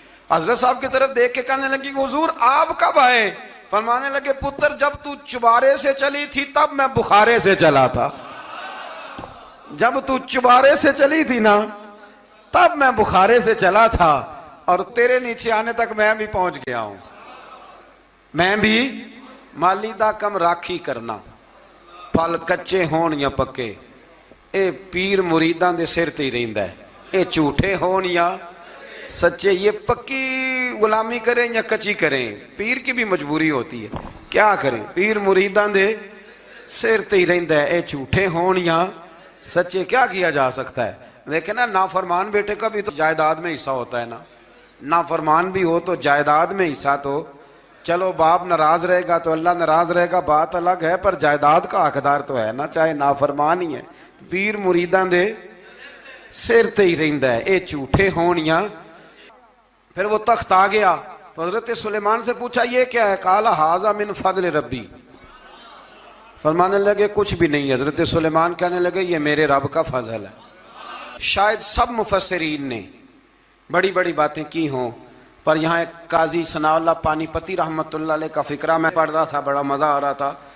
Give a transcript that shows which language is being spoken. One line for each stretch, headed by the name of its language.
Urdu: حضرت صاحب کی طرف دیکھ کے کہنے لگی کہ حضور آپ کب آئے؟ فرمانے لگے پتر جب تو چبارے سے چلی تھی تب میں بخارے سے چلا تھا. جب تو چبارے سے چلی تھی نا تب میں بخارے سے چلا تھا, اور تیرے نیچے آنے تک میں بھی پہنچ گیا ہوں.
Punjabi: میں بھی مالی دا کم راکھی کرنا, پھل کچے ہون یا پکے, اے پیر مریدان دے سر تے ہی رہندا ہے. اے جھوٹے ہون یا سچے,
Urdu: یہ پکی غلامی کریں یا کچی کریں, پیر کی بھی مجبوری ہوتی ہے. کیا کریں,
Punjabi: پیر مریدان دے سر تے ہی رہندا ہے. اے جھوٹے ہون یا سچے,
Urdu: کیا کیا جا سکتا ہے. لیکن نا نافرمان بیٹے کا بھی تو جائیداد میں حصہ ہوتا ہے نا. نافرمان بھی ہو تو جائیداد میں حصہ تو, چلو باپ ناراض رہے گا تو اللہ ناراض رہے گا بات الگ ہے, پر جائیداد کا حقدار تو ہے نا, چاہے نافرمان ہی ہے.
Punjabi: پیر مریدان دے سر تے ہی رہندا ہے. اے جھوٹے ہون یا.
Urdu: پھر وہ تخت آ گیا تو حضرت سلیمان سے پوچھا یہ کیا ہے؟
Arabic: قال ھذا من فضل ربی.
Urdu: فرمانے لگے کچھ بھی نہیں. حضرت سلیمان کہنے لگے یہ میرے رب کا فضل ہے. شاید سب مفسرین نے بڑی بڑی باتیں کی ہوں, پر یہاں ایک قاضی ثناء اللہ پانی پتی رحمت اللہ علیہ کا فقرہ میں پڑھ رہا تھا, بڑا مزہ آ رہا تھا.